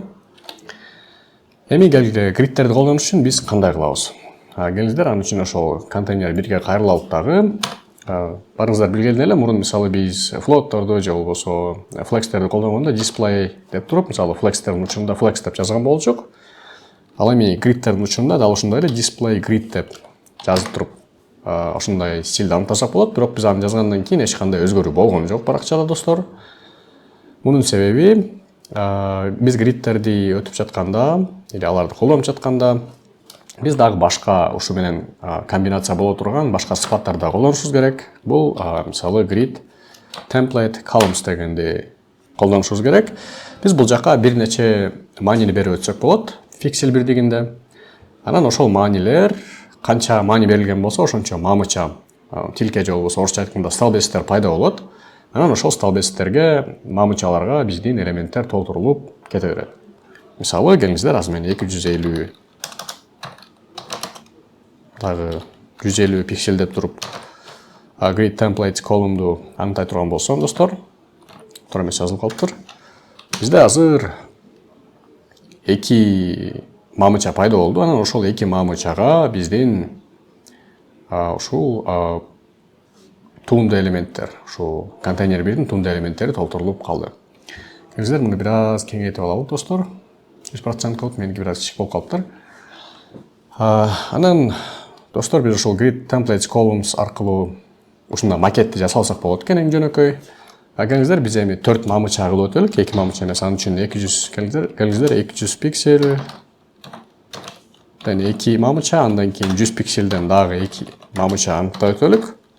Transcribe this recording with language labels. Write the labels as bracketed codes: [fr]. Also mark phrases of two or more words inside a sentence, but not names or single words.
[ky] Эми келгиле, гридтерди колдонуш үчүн биз кандай кылабыз? Келиңиздер, ан үчүн ошол контейнер бирге кайрылалык дагы. Барыңыздар билгендей эле, мурун мисалы биз float'торду же болбосо flex'терди колдонгондо display деп туруп, мисалы flex'тердин учурунда flex деп жазган болчук. Ал эми гридтердин учурунда дал ушундай эле [en] display grid [ky] деп жазып туруп, ошондой стилди аныктасак болот. Бирок биз аны жазгандан кийин эч кандай өзгөрүү болгон жок баракчада, достор. Мунун себеби биз гридтерди өтүп жатканда, или аларды колдонуп жатканда, биз дагы башка ушу менен комбинация боло турган башка сыпаттарды колдонушубуз керек. Бул мисалы [en] grid template columns [ky] дегенди колдонушубуз керек. Биз бул жака бир нече маанини берип өтсөк болот, фиксель бирдигинде. Анан ошол маанилер канча маани берилген болсо, ошончо мамыча, тилке же болбосо орусча айтканда столбецтер пайда болот. Анан ошол столбецтерге, мамычаларга биздин элементтер толтурулуп кете берет. Мисалы, келиңиздер, азыр мен 250 дагы 150 пиксель деп туруп [en] grid templates column'ду [ky] аныктай турган болсом, достор, туура эмес жазылып калыптыр. Бизде азыр эки мамыча пайда болду. Анан ошол эки мамычага биздин ушул туунду элементтер, ушул контейнер бирдин туунду элементтери толтурулуп калды. Келиңиздер, муну бир аз кеңейтип алалы, достор. 100% кылып, меники бир аз кичик болуп калыптыр. Анан достор, биз ошол [en] grid templates columns [ky] аркылуу ушундай макетти жасап алсак болот экен, эң жөнөкөй. Келиңиздер, биз эми 4 мамыча кылып өтөлүк, 2 мамыча эмес, анын үчүн 200, келиңиздер 200 пиксель, андан 2 мамыча, андан кийин 100 пикселден дагы 2 мамыча аныктай өтөлүк.